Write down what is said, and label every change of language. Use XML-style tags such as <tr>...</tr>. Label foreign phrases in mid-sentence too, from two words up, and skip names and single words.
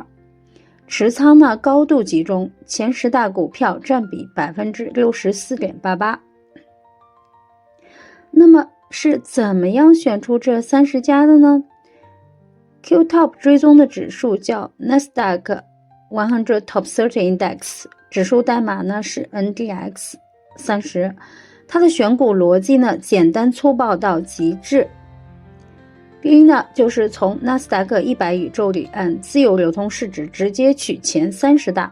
<zh>持倉呢高度集中，前10大股票佔比 64.88%。那麼是怎麼樣選出這30家的呢？ QTOP 追蹤的指數叫 Nasdaq 100 Top 30 Index，指數代碼呢是 NDX30。它的選股邏輯呢簡單粗暴到極致。第一呢，就是從納斯達克100宇宙裡按自由流通市值直接取前30大。</zh>